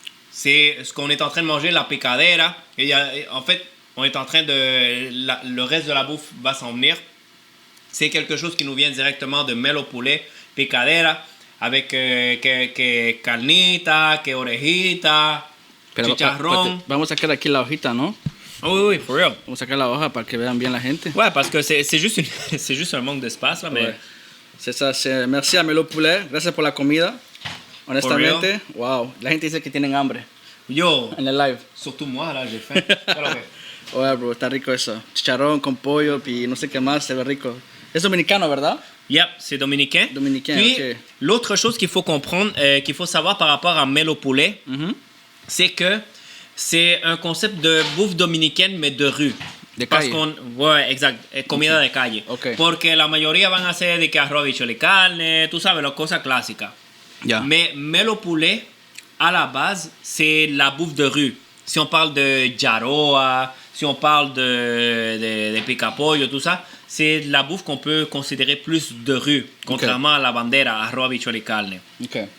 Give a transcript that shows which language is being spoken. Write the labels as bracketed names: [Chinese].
[French] C'est ce qu'on est en train de manger, la picadera. Et en fait, on est en train le reste de la bouffe va s'en venir. C'est quelque chose qui nous vient directement de Melo Poulet, picadera, avec [Spanish] que carnita, que orejita, [French] chicharrón. [Spanish] Vamos a sacar aquí la hojita, ¿no? [English] Oui, for real. [Spanish] Vamos a sacar la hoja para que vean bien la gente. [French] Ouais, parce que c'est juste un manque d'espace là, mais Ouais. C'est ça, merci a Melo Poulet, [Spanish] gracias por la comida. Honestamente, wow, la gente dice que tienen hambre yo, en el live. [French] surtout moi là, j'ai faim. Alors, ouais. [Spanish] Ouais, bro, está rico eso. Chicharrón con pollo, y no sé qué más, se ve rico. Es dominicano, ¿verdad? [French] Yep, c'est dominicain. Dominicain, Puis, [English] ok. [French] l'autre chose qu'il faut comprendre, qu'il faut savoir par rapport à Melo Poulet, c'est que c'est un concept de bouffe dominicaine, mais de rue. De Parce [Spanish] calle. [French] ouais, exact, [Spanish] comida de calle. [English] Ok. [Spanish] Porque la mayoría van a hacer de que arroz, bicho de carne, tú sabes, las cosas clásicas. Ya. [French] Mais Melo Poulet, à la base, c'est la bouffe de rue. Si on parle de Jaroa, si on parle de picapollo, tout ça, c'est la bouffe qu'on peut considérer plus de rue, contrairement à la bandera, [Spanish] arroz, bicho de carne. [English] Ok.